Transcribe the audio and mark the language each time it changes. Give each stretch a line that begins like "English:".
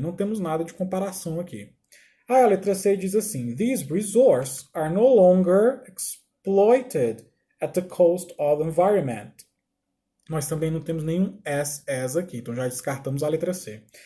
Portuguese: Não temos nada de comparação aqui. A letra C diz assim:
English: These resources are no longer exploited at the cost of environment.
Portuguese: Nós também não temos nenhum as aqui, então já descartamos a letra C.